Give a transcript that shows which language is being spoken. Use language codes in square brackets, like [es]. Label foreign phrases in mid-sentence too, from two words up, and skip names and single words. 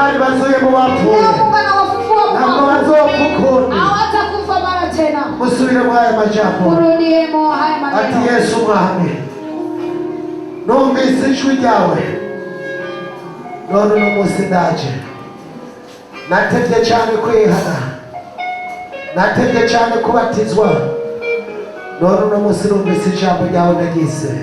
[rn] yabazuye mu bapfuye [sw] Leo Mungu anawafufua [rn] ntabwo [sw] wafu. [rn] bazopfa ukundi. [sw] Hawatakufa mara tena. [rn] Musubire muri aya majambo [sw] Murudiemo haya [rn] ati [sw] maneno. [rn] Yesu mwami, numvise ijwi ryawe none uno munsi ndaje. Natevye cyane kwihana, natevye cyane kubatizwa, none uno munsi numvise ijambo ryawe ndaryizeye.